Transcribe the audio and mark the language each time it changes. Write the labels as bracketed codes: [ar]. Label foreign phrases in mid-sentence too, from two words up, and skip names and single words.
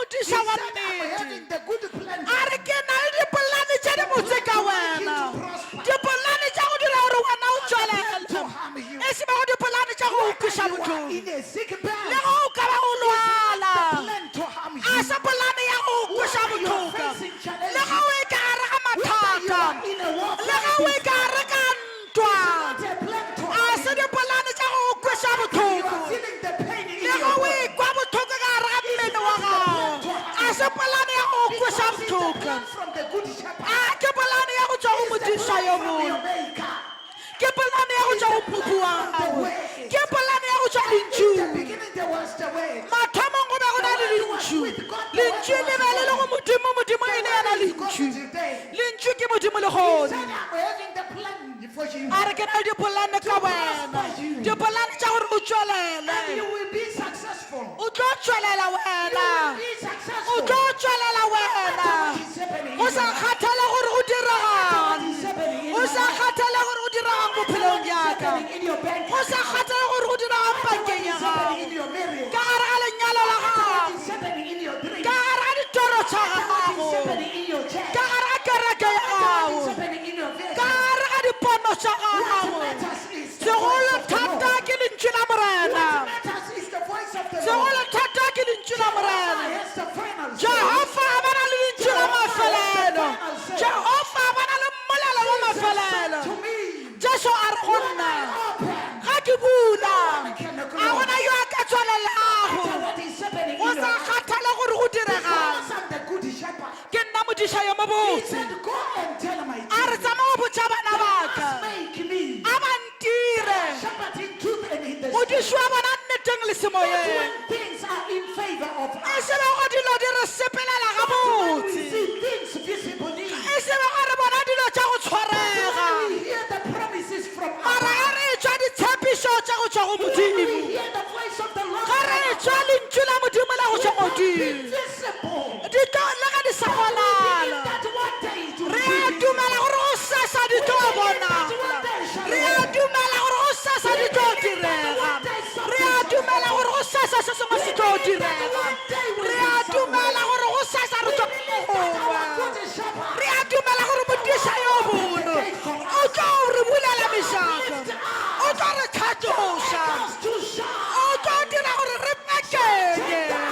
[nso] modiša wa [en] said, I'm [nso] nnete [en] having the good plan. [nso] a re ke na le dipolane tše di botse ka wena dipolane tša go dira gore wena o tswelele [en] To harm you. [nso] e se bago dipolane tša go ukwiša [en] You are [nso] botlhoko [en] in a sick [nso] le [en] bed. [nso] go o ka ba o lwala [en] The plan to harm you. [nso] a se polane ya go ukwiša [en] You are [nso] botlhoko [en] facing challenges. [nso] le ga o e ka gare ga [en] Whether you [nso] mathata [en] are in a war [nso] le ga o e ka gare ka ntwa [en] not a plan to [nso] a [en] harm [nso] se [en] you. [nso] dipolane tša go ukwiša [en] You [nso] botlhoko [en] are feeling the pain in [nso] le [en] your [nso] ga o [en] body. [nso] ekwa botlhoko ka gare ga mmele wa gago a se polane ya go ukwiša [en] Because it's the [nso] botlhoko [en] plan from the good shepherd. [nso] a ke polane ya go tswa go [en] It's the [nso] modiša [en] plan [nso] yo [en] from [nso] mongwe [en] your maker. [nso] ke polane ya go tswa go pupu wa gago ke polane ya go tswa [en] In the [nso] lentšung [en] beginning there was the way. [nso] mathomong go be go na le lentšu lentšu le be le le go modimo modimo e ne yana lentšu lentšu ke modimo le [en] He [nso] gone [en] said, I'm having the plan for you. [nso] a re ke na le dipolane ka wena dipolane tša gore o tswelele [en] And you will be successful. [nso] o tlo tswelela [en] You [nso] wena [en] will be [nso] o [en] successful. [nso] tlo tswelela wena [en] What is happening [nso] o [en] in [nso] sa [en] your life? [nso] kgathale gore o [en] What [nso] diragang [en] is happening in [nso] o [en] your [nso] sa [en] life? [nso] kgathale gore o diragang bophelong [en] What is [nso] jaka [en] happening in your bank [nso] o sa [en] account? [nso] kgathale gore o diragang [en] What [nso] pankeng [en] is [nso] ya [en] happening [nso] gago [en] in your marriage? [nso] ka gare ga lenyalo la [en] What [nso] gago [en] is happening in your dreams? [nso] ka gare ga ditoro tša [en] What [nso] gago [en] is happening in your church? [nso] ka gare ga kereke ya [en] What is [nso] gago [en] happening in your [nso] ka [en] village? [nso] gare ga dipono tša [en] What [nso] gago [en] matters is the [nso] segolo [en] voice of the [nso] thata [en] Lord. [nso] ke lentšu la morena [en] What matters is the voice of the Lord. [nso] segolo thata ke lentšu la morena [en] Jehovah has the final say. [nso] jehova a ba na le lentšu la mafelelo jehova a ba na le mmolelo wa [en] Jesus said [nso] mafelelo [en] to me, [nso] jesu a re go [en] when [nso] nna [en] I open, [nso] ga ke bula a a gona yo a ka tswalelago [en] what is happening [nso] o [en] in your [nso] sa [en] life. [nso] kgathale gore go diregang [en] Because I'm the good shepherd. [nso] ke nna modiša yo mo [en] He [nso] botse [en] said, go and tell my [nso] a re [en] children, [nso] tsamao botša bana baka [en] must make me [nso] a bantire [en] shepherd in truth and in the spirit. [nso] modiši wa bona nneteng le [en] But [nso] semoyeng [en] when things are in favor of [nso] e [en] us, [nso] se be go dilo di re sepelela [en] when we [nso] gabotse [en] see things visibly, [nso] e se be gore bona dilo tša go tshwarega [en] when we hear the promises from [nso] mara ga [en] above, [nso] re tswa ditshepišo tša go tswa go [en] when [nso] modimo [en] we hear the voice of the Lord, [nso] ga re tswa lentšu la modimo la go tswa modimo [en] invisible, [nso] di tlo le ga di sa bonala [en] that one day it will [nso] re [en] be [nso] a dumela gore go sasa di tlo bonala re a dumela gore go sasa di tlo direga re a dumela gore go sasa se sengwe se tlo direga re a dumela gore go sasa re tlo goba re a dumela gore modiša yo bono o tlo re bulela mešaka o tlo re tlhatloša o tlo dira gore re pekenye